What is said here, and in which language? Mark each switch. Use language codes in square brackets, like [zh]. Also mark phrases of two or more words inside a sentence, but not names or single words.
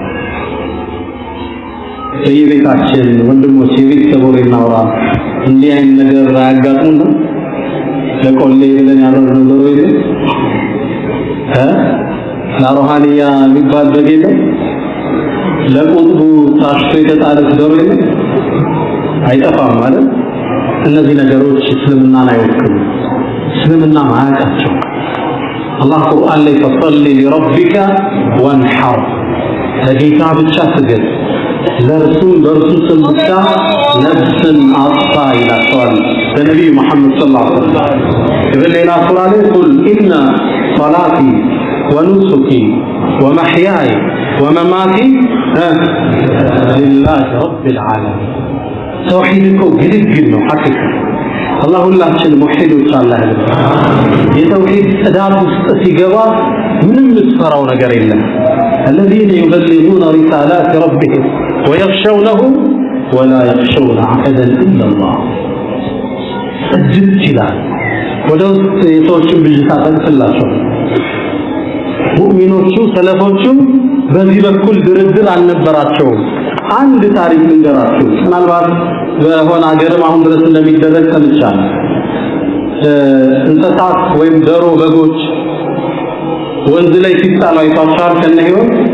[am] በየቤታችን ወንድሞች የቤተሰቦች እናውራ እንዲህ አይነት ነገር አያጋጥሙም ነው ለቆሌ ብለን ያደረግነው ዶሮ ይሄ ለሮሃንያ የሚባል በጌታ ለቁጥቡ ታሽቶ የተጣለ ዶሮ ይሄ አይጠፋም ማለት እነዚህ ነገሮች እስልምናን አይወክሉም እስልምና ማያውቃቸው አላህ ቁርአን ላይ [ar] فصل لربك وانحر [am] ለጌታ ብቻ ስገድ ለርሱም በርሱ ስም ብቻ ነፍስን አጥፋ ይላቸዋል በነቢዩ መሐመድ [ar] صلى الله عليه وسلم [am] በሌላ ሱራ ላይ [ar] قل إن صلاتي ونسكي ومحياي ومماتي لله رب العالمين [am] ተውሂድ እኮ ግልግል ነው ሐቂቃ አላህ ሁላችን ሙሂዶች አላህ የተውሂድ ጽዳት ውስጥ ሲገባ ምንም ምትፈራው ነገር የለም [ar] الذين يبلغون رسالات ربهم ويخشونه ولا يخشون أحدا إلا الله [am] እጅግ ይላል ወደ ውስጥ የሰዎችን ብዥታ ተንስላቸው ሙእሚኖቹ ሰለፎቹ በዚህ በኩል ድርድር አልነበራቸውም አንድ ታሪክ ልንገራችሁ ምናልባት በሆነ ሀገርም አሁን ድረስ እንደሚደረግ ሰምቻለሁ እንስሳት ወይም ዶሮ በጎች ወንዝ ላይ ሲጣሉ አይታችኋል ከነህይወት